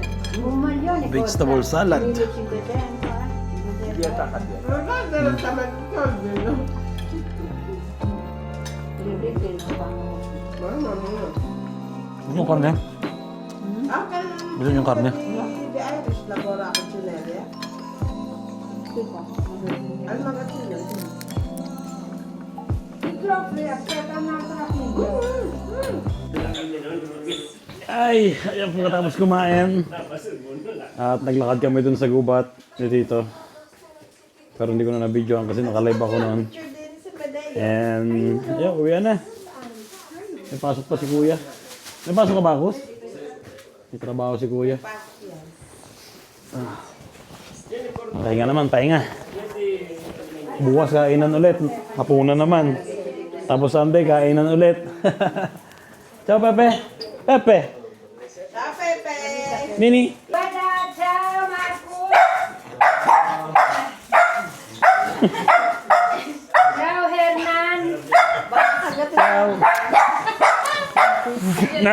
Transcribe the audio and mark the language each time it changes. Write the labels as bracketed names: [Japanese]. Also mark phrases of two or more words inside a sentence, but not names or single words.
[Italian] Un maglione [English] Vegetable [Italian] costa [English] salad. [Italian] 1500, Non è vero, stiamo in soldi, no? Il retail non fanno. Mamma mia. [Filipino] Gusto mo karne? [Italian] Anche [Filipino] Gusto niyo karne? [Italian] di Irish lavora a Cucineria. Al magazzino. Il Geoffrey aspetta un'altra figlia. [Filipino] Ay, ayan pagkatapos kumain. At naglakad kami dun sa gubat ni Tito. Pero hindi ko na na-videoan kasi nakalive ako noon. Picture din si Medea. [English] And, yeah, [Filipino] uwi na. May pasok pa si Kuya. May pasok ka ba, Kus? May trabaho si Kuya. Pahinga naman, pahinga. Bukas kainan ulit. Hapunan naman. Tapos Sunday, kainan ulit. [Italian] Ciao, Pepe. Pepe. Ciao Pepe! Nini. Guarda, ciao Marco! Ciao Hernan! Ciao. Na.